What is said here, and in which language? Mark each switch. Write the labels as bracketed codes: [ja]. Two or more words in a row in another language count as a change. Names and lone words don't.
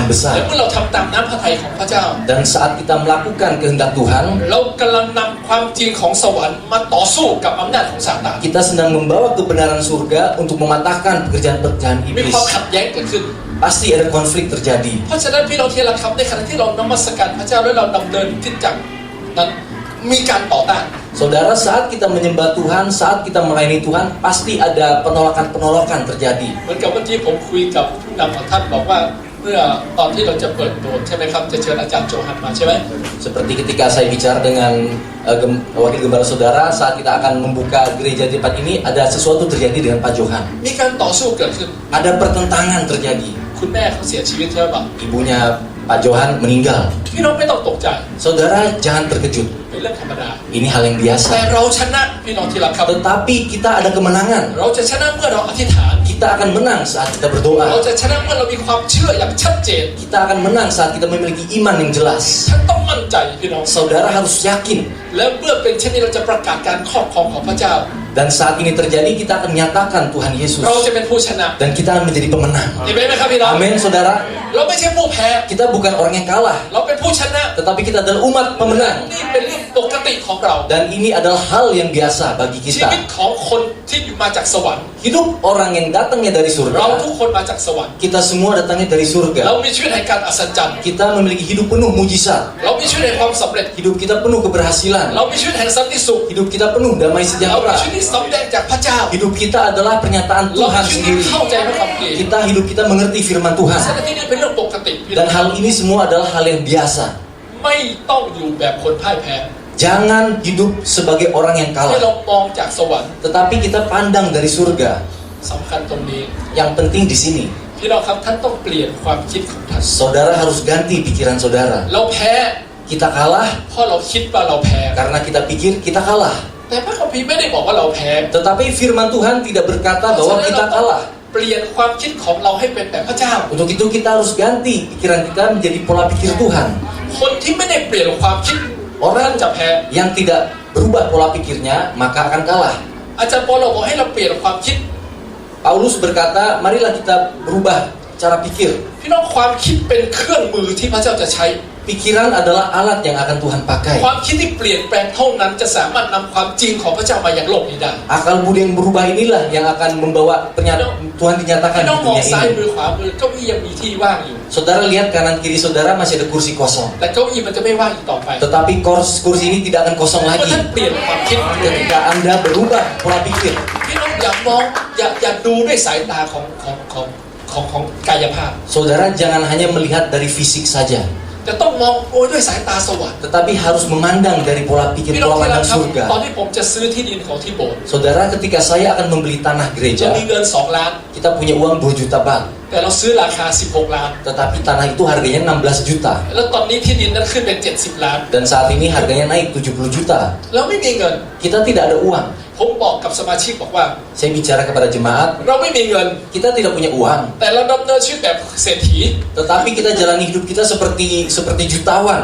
[th] และ [id] besar. [th] เมื่อเราทำตามน้ำพระทัยของพระเจ้า [id] Dan saat kita melakukan kehendak Tuhan, [th] เรากำลังนำความจริงของสวรรค์มาต่อสู้กับอำนาจของซาตาน [id] kita sedang membawa kebenaran surga untuk mematahkan pekerjaan-pekerjaan [th] มี [id] iblis. [th] ความขัดแย้งเกิดขึ้น [id] Pasti ada konflik terjadi. [th] เพราะฉะนั้นพี่น้องที่รักครับในขณะที่เรานมัสการพระเจ้าและเราดำเนินคริสตจักรนั้นมีการต่อต้าน [id] Saudara, saat kita menyembah Tuhan, saat kita melayani Tuhan, pasti ada penolakan-penolakan terjadi. [th] เหมือนกับเมื่อกี้ผมคุยกับผู้นำของท่านบอกว่าเมื่อตอนที่เราจะเปิดโบสถ์ใช่ไหมครับจะเชิญอาจารย์โจฮันมาใช่ไหม [id] Seperti ketika saya bicara dengan wakil gembala saudara saat kita akan membuka gereja di tempat ini, ada sesuatu terjadi dengan Pak Johan. [th] มีการต่อสู้เกิดขึ้น [id] Ada pertentangan terjadi. [th] คุณแม่เขาเสียชีวิตใช่ไหมครับ [id] Ibunya Pak Johan meninggal. [th] พี่น้องไม่ต้องตกใจ [id] Saudara jangan terkejut. [th] เป็นเรื่องธรรมดา [id] Ini hal yang [th] แต่ [id] biasa. [th] เราชนะพี่น้องที่รักครับ [id] Tetapi kita ada kemenangan. [th] เราจะชนะเมื่อเราอธิษฐาน [id] Kita akan menang saat kita [th] เรา [id] berdoa. [th] จะชนะเมื่อเรามีความเชื่ออย่างชัดเจน [id] Kita akan menang saat kita memiliki iman yang jelas. [th] ฉันต้องมั่นใจพี่น้อง [id] Saudara harus yakin. [th] แล้วเมื่อเป็นเช่นนี้เราจะประกาศการครอบครองของพระเจ้า [id] Dan saat ini terjadi, kita akan menyatakan Tuhan Yesus. [th] เราจะเป็นผู้ชนะ [id] Dan kita akan menjadi pemenang. [th] เห็นไหมครับพี่น้อง [id] Amin, saudara. [th] เราไม่ใช่ผู้แพ้ [id] Kita bukan orang yang kalah, [th] เราเป็นผู้ชนะ [id] tetapi kita adalah umat pemenang. [th] นี่เป็นเรื่องปกติของเรา [id] Dan ini adalah hal yang biasa bagi [th] ชีวิต [id] kita. [th] ของคนที่อยู่มาจากสวรรค์ [id] Hidup orang yang datangnya dari [th] เรา [id] surga, [th] ทุกคนมาจากสวรรค์ [id] kita semua datangnya dari [th] เรา [id] surga. [th] มีชีวิตแห่งการอัศจรรย์ [id] Kita memiliki hidup penuh mujizat. [th] เรามีชีวิตแห่งความสำเร็จ [id] Hidup kita penuh keberhasilan. [th] เรามีชีวิตแห่งสันติสุข [id] Hidup kita penuh damai [th] เรามี [id] sejahtera. [th] ชีวิตที่สำแดงจากพระเจ้า [id] Hidup kita adalah pernyataan [th] เรามี [id] Tuhan [th] ชีวิตที่ [id] sendiri. [th] เข้าใจพระคัมภีร์ [id] Hidup kita mengerti firman [th] ฉะ [id] Tuhan. [th] นั้นที่นี่เป็นเรื่องปกติพี่น้อ [id] Dan [th] ง [id] hal ini semua adalah hal yang biasa. [th] ไม่ต้องอยู่แบบคนพ่ายแพ้ [id] Jangan hidup sebagai orang yang [th] ให้เรา [id] kalah. [th] มองจากสวรรค์ [id] Tetapi kita pandang dari surga. [th] สำคัญตรงนี้ [id] Yang penting di sini, [th] พี่น้องครับท่านต้องเปลี่ยนความคิดของท่าน [id] saudara harus ganti pikiran saudara. [th] เราแพ้ [id] Kita kalah [th] เพราะเราคิดว่าเราแพ้ [id] karena kita pikir kita kalah. [th] แต่พระคัมภีร์ไม่ได้บอกว่าเราแพ้ [id] Tetapi firman Tuhan tidak berkata bahwa kita kalah. [th] เปลี่ยนความคิดของเราให้เป็นแบบพระเจ้า [id] Untuk itu kita harus ganti pikiran kita menjadi pola pikir Tuhan. [th] คนที่ไม่ได้เปลี่ยนความคิด [id] Orang [th] จะแพ้ [id] yang tidak berubah pola pikirnya maka akan kalah. [th] อาจารย์ปอลบอกให้เราเปลี่ยนความคิด [id] Paulus berkata, marilah kita berubah cara pikir. [th] พี่น้องความคิดเป็นเครื่องมือที่พระเจ้าจะใช้ [id] Pikiran adalah alat yang akan Tuhan pakai. [th] ความคิดที่เปลี่ยนแปลงเท่านั้นจะสามารถนำความจริงของพระเจ้ามายังโลกนี้ได้ [id] Akal budi yang berubah inilah yang akan membawa Tuhan dinyatakan [th] พี่ [id] di [th] น้องมอง [id] dunia [th] ซ้าย [id] ini. [th] มือขวามือเก้าอี้ยังมีที่ว่างอยู่ [id] Saudara lihat kanan kiri saudara masih ada kursi kosong. [th] แต่เก้าอี้มันจะไม่ว่างอีกต่อไป [id] Tetapi kursi ini tidak akan kosong [th] เมื่อ [id] lagi [th] ท่านเปลี่ยนความคิด [id] ketika Anda berubah pola pikir. [th] พี่น้องอย่ามองอย่าดูด้วยสายตาของกายภาพ [id] Saudara jangan hanya melihat dari fisik saja, [th] จะต้องมองด้วยสายตาสวรรค์ [id] tetapi harus memandang dari pola pikir [th] พี่น้อง [id] pola [th] ที่รัก [id] pandang [th] ครับตอน [id] surga. [th] ที่ผมจะซื้อที่ดินของที่โบสถ์ [id] Saudara, ketika saya akan membeli tanah [th] จะ [id] gereja, [th] มีเงิน2 ล้าน [id] kita punya uang 2 juta baht, [th] แต่เราซื้อราคา16 ล้าน [id] tetapi tanah itu harganya 16 juta. [th] แล้วตอนนี้ที่ดินนั้นขึ้นเป็น70 ล้าน [id] Dan saat ini harganya naik 70 juta. [th] เราไม่มีเงิน [id] Kita tidak ada uang. [th] ผมบอกกับสมาชิกบอกว่า [id] Saya bicara kepada jemaat, [th] เราไม่มีเงิน [id] kita tidak punya uang, [th] แต่เราดำเนินชีวิตแบบเศรษฐี [id] tetapi kita jalani hidup kita seperti jutawan.